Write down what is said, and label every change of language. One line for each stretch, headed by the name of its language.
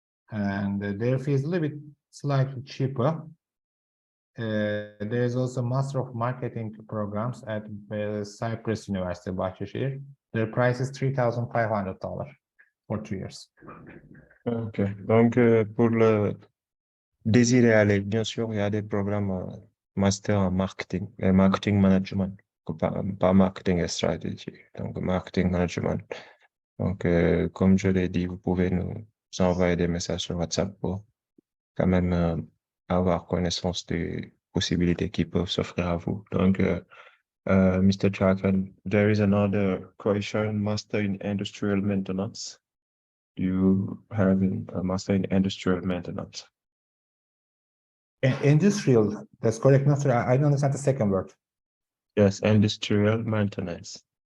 English: And their fee is a little bit slightly cheaper. There is also Master of Marketing programs at Cyprus University, Bahçeşehir. Their price is $3,500 for 2 years. Ok.
French: Donc, pour le désirer aller, bien sûr, il y a des programmes master en marketing et marketing management, pas marketing et stratégie, donc marketing management. Donc, comme je l'ai dit, vous pouvez nous envoyer des messages sur WhatsApp pour quand même avoir connaissance des possibilités qui peuvent s'offrir à vous. Donc, Mr.
English: Chakan, there is another question, master in industrial maintenance. Do you have a master in industrial maintenance? Industrial, that's correct. No, sir, I don't understand the second word. Yes, industrial maintenance.